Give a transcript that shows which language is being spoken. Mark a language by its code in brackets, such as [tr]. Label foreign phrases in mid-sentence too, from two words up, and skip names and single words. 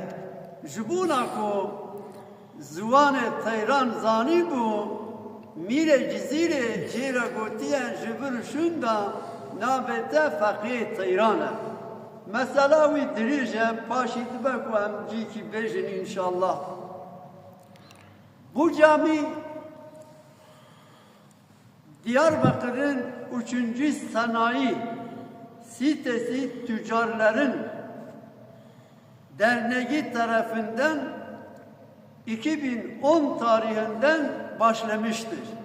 [ku] Ji bûna ku ziwanê Teyran zanî bû, mîrê cizîrê jêra gotiyen ji vir şûnda navê te Feqî Teyran e. Mesela wî dirîj e, paşî dibe ku em cîkî bêjin înşallah. [tr] Bu camî Diyarbakır'ın 3. sanayi sitesi tüccarların derneği tarafından 2010 tarihinden başlamıştır.